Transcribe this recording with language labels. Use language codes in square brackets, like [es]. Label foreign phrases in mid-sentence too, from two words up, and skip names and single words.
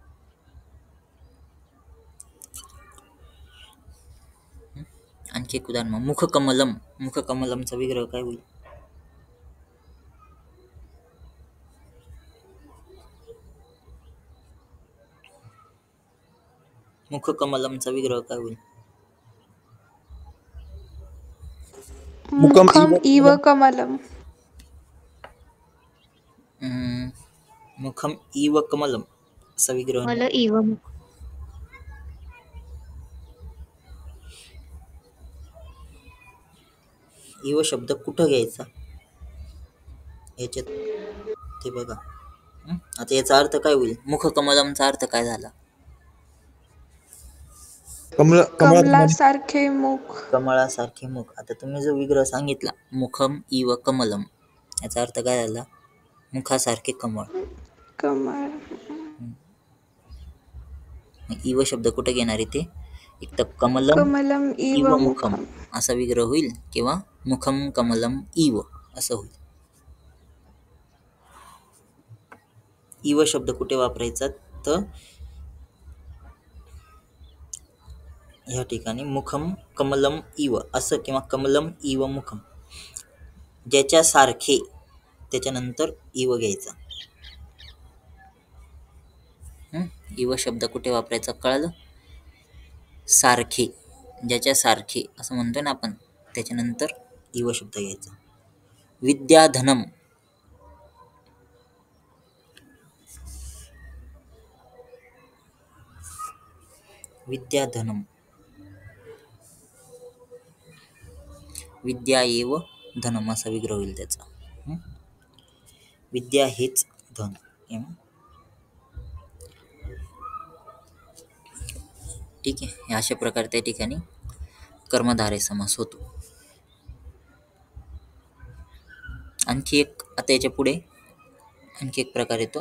[mr] आणखी एक उदाहरण, मुखकमलम. मुखकमलमचा विग्रह काय होईल? मुखकमलमचा विग्रह काय होईल? [sa] मुखम इव कमलम. मुखम इव कमलम [mr] असा विग्रह. मला इव मुख. इव शब्द कुठं घ्यायचा याच्यात ते बघा. आता याचा अर्थ काय होईल? मुखकमलमचा अर्थ काय झाला? कमलासारखे मुख. कमळासारखे मुख. आता तुम्ही जो विग्रह सांगितला [sa] मुखम इव कमलम, [mr] याचा अर्थ काय झाला? मुखासारखे कमळ. कमळ. इव शब्द कुठे घेणार आहे ते? एक तर कमलम कमलम इव इव मुखम मुखम. असा विग्रह होईल किंवा [sa] मुखम कमलम इव [mr] असं होईल. इव शब्द कुठे वापरायचा? तर ह्या ठिकाणी [sa] मुखम कमलम इव [mr] असं किंवा [sa] कमलम इव मुखम, [mr] ज्याच्यासारखे त्याच्यानंतर इव घ्यायचा. इव शब्द कुठे वापरायचा कळलं? सारखे, ज्याच्यासारखे असं म्हणतो ना आपण, त्याच्यानंतर इव शब्द घ्यायचा. विद्याधनम. विद्याधनम, [sa] विद्या एव धनम [mr] असा विग्रह होईल त्याचा. विद्या हेच धन. ठीक आहे, अशा प्रकारे त्या ठिकाणी कर्मधारय समास होतो. आणखी एक, आता याच्या पुढे आणखी एक प्रकार येतो.